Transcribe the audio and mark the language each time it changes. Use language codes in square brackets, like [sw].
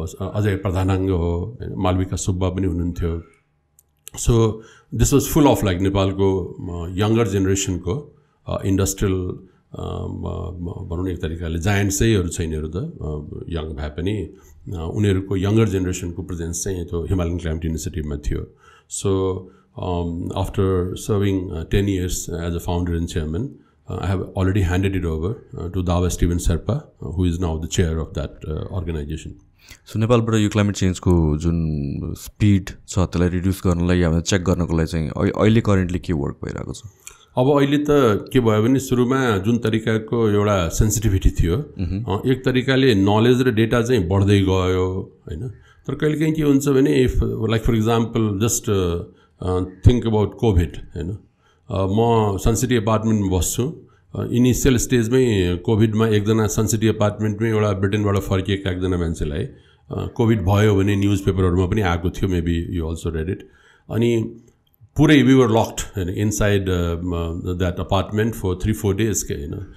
[ne] अजय प्रधानाङ्ग हो होइन मालविका सुब्बा पनि हुनुहुन्थ्यो [en] so this was full of like [ne] नेपालको यङ्गर जेनेरेसनको इन्डस्ट्रियल भनौँ न एक तरिकाले जायन्ट्सैहरू छैन त यङ भए पनि उनीहरूको यङ्गर जेनेरेसनको प्रेजेन्स चाहिँ त्यो हिमालयन क्लाइमेट इनिसिएटिभमा थियो so [en] after serving 10 years as a founder and chairman, I have already handed it over to Dawa Steven Sherpa, who is now the chair of that organization. [ne] So नेपालबाट यो climate चेन्जको जुन speed छ त्यसलाई reduce गर्नलाई या check गर्नको लागि चाहिँ अहिले करेन्टली के वर्क भइरहेको छ? अब अहिले त के भयो भने सुरुमा जुन तरिकाको एउटा सेन्सिटिभिटी थियो, एक तरिकाले नलेज र डेटा चाहिँ बढ्दै गयो हैन। तर कहिलेकाहीँ के हुन्छ भने [en] if like for example just think about [ne] covid हैन, म सनसिटी अपार्टमेन्टमा बस्छु, इनिसियल स्टेजमै कोभिडमा एकजना सनसिटी अपार्टमेन्टमै एउटा ब्रिटेनबाट फर्किएका एकजना मान्छेलाई कोभिड भयो भने न्युज पेपरहरूमा पनि आएको थियो, [en] Maybe you also read it. [ne] अनि पुरै [en] We were locked हैन inside that apartment for 3-4 days के हैन।